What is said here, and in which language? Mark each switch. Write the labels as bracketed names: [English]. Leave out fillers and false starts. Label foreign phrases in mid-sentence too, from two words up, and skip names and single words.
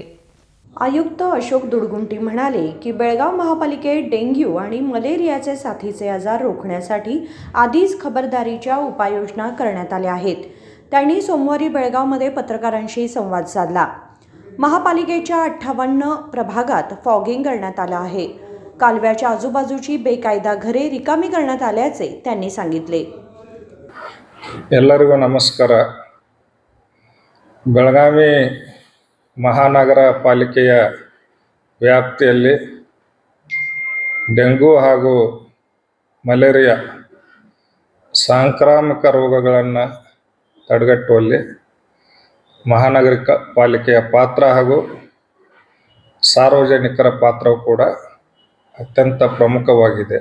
[Marathi] आयुक्त अशोक दुडगुंटी म्हणाले की बेळगाव महापालिकेत डेंग्यू आणि मलेरियाचे साथीचे आजार रोखण्यासाठी आधीच खबरदारीच्या उपाययोजना करण्यात आल्या आहेत. त्यांनी सोमवारी बेळगावमध्ये पत्रकारांशी संवाद साधला. महापालिकेच्या 58 प्रभागात फॉगिंग करण्यात आलं आहे. कालव्याच्या आजूबाजूची बेकायदा घरे रिकामी करण्यात आल्याचे त्यांनी सांगितले. [Kannada] ಎಲ್ಲರಿಗೂ ನಮಸ್ಕಾರ. ಬೆಳಗಾವಿ ಮಹಾನಗರ ಪಾಲಿಕೆಯ ವ್ಯಾಪ್ತಿಯಲ್ಲಿ ಡೆಂಗು ಹಾಗೂ ಮಲೇರಿಯಾ ಸಾಂಕ್ರಾಮಿಕ ರೋಗಗಳನ್ನು ತಡೆಗಟ್ಟುವಲ್ಲಿ ಮಹಾನಗರ ಪಾಲಿಕೆಯ ಪಾತ್ರ ಹಾಗೂ ಸಾರ್ವಜನಿಕರ ಪಾತ್ರವು ಕೂಡ ಅತ್ಯಂತ ಪ್ರಮುಖವಾಗಿದೆ.